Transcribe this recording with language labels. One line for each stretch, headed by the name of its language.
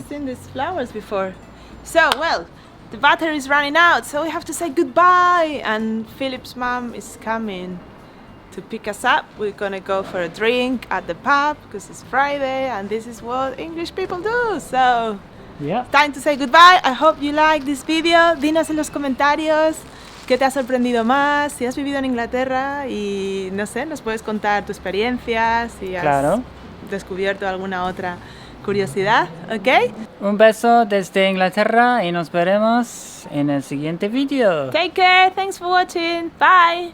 English: I've seen these flowers before. So, well, the battery is running out, so we have to say goodbye. And Philip's mom is coming to pick us up. We're gonna go for a drink at the pub because it's Friday and this is what English people do. So, yeah, time to say goodbye. I hope you like this video.
Spanish: Dinos en los comentarios qué te ha sorprendido más, si has vivido en Inglaterra y no sé, nos puedes contar tu experiencia, si has descubierto alguna otra curiosidad, ¿ok? Un beso desde Inglaterra y nos veremos en el siguiente video.
English: Take care, thanks for watching, bye!